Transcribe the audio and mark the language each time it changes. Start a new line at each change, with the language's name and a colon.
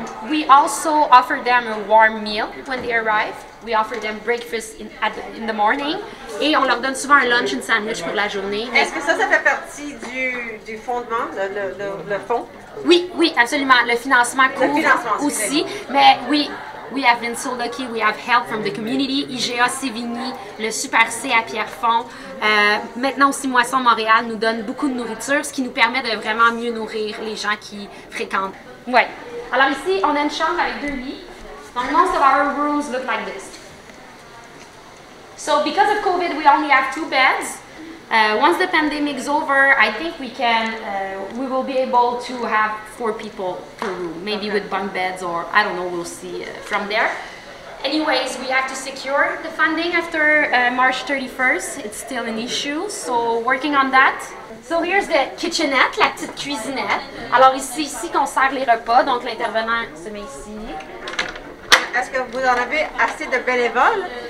English: We also offer them a warm meal when they arrive. We offer them breakfast in the morning.
French: Et on leur donne souvent un lunch, une sandwich pour la journée. Est-ce que ça fait partie du fondement, le fond? Oui, absolument. Le financement couvre aussi. Mais oui.
English: We have been so lucky, we have help from the community, IGA Sévigny, le Super C à Pierrefonds.
French: Maintenant aussi Moisson Montréal nous donne beaucoup de nourriture, ce qui nous permet de vraiment mieux nourrir les gens qui fréquentent. Ouais. Alors ici, on a une chambre avec 2 lits.
English: Donc most of our rooms look like this. So because of COVID, we only have 2 beds. Once the pandemic is over, I think we will be able to have 4 people per room, maybe with bunk beds, or I don't know, we'll see from there. Anyways, we have to secure the funding after March 31st. It's still an issue, so working on that. So here's the kitchenette,
French: la petite cuisinette. Alors ici qu'on sert les repas, donc l'intervenant se met ici. Est-ce que vous en avez assez de bénévoles?